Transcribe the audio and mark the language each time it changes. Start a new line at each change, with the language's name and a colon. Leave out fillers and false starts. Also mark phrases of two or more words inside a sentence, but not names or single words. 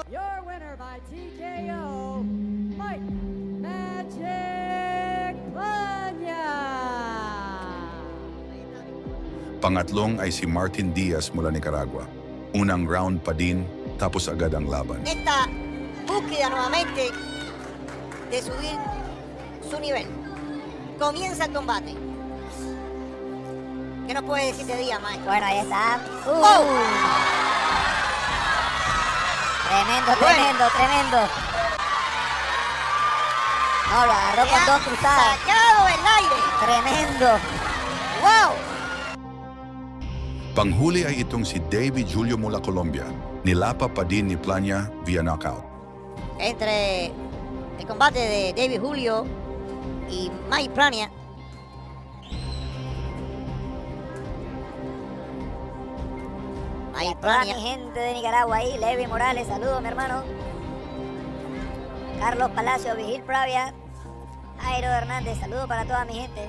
English: Your winner by TKO, Mike Magic Plania.
Filipino: Pangatlong ay si Martin Diaz mula Nicaragua. Unang round pa din, tapos agad ang laban.
Spanish: Esta búsqueda nuevamente de subir su nivel. Comienza el combate. ¿Qué nos puede decir de día, Mike? Bueno, ahí está. ¡Oh! Tremendo, Bueno. tremendo, tremendo. No, lo agarró con dos cruzadas. Sacado el aire. Tremendo. ¡Wow!
Filipino: Panghuli ay itong si David Julio mula Colombia. Nilapa pa din ni Plania via knockout.
Spanish: Entre el combate de David Julio y Mike Plania. Mike Toda mi Plania. gente de Nicaragua ahí, Levi Morales, saludos mi hermano. Carlos Palacio, Vigil Pravia, Jairo Hernández, saludos para toda mi gente.